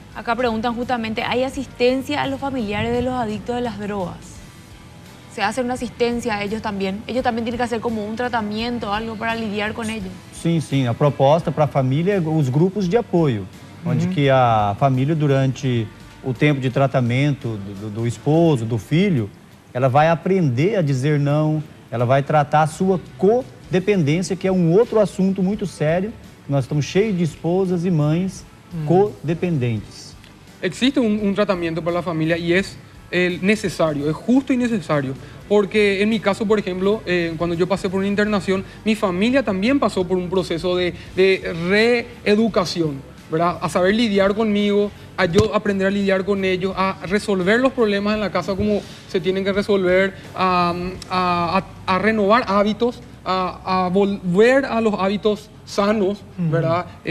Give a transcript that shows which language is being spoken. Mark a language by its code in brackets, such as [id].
[es] Acá preguntan justamente, ¿hay asistencia a los familiares de los adictos de las drogas? se hace una asistencia a ellos también. Ellos también tienen que hacer como un tratamiento, algo para lidiar con ellos. [pt] Sim, sim. A proposta para a família é os grupos de apoio, onde que a família, durante o tempo de tratamento do esposo, do filho, ela vai aprender a dizer não, ela vai tratar a sua codependência, que é um outro assunto muito sério. Nós estamos cheios de esposas e mães codependentes. [es] Existe un tratamiento para la familia y es necesario, es justo y necesario. Porque en mi caso, por ejemplo, cuando yo pasé por una internación, mi familia también pasó por un proceso de reeducación, ¿verdad? A saber lidiar conmigo, a yo aprender a lidiar con ellos, a resolver los problemas en la casa como se tienen que resolver, a renovar hábitos, a volver a los hábitos sanos, ¿verdad?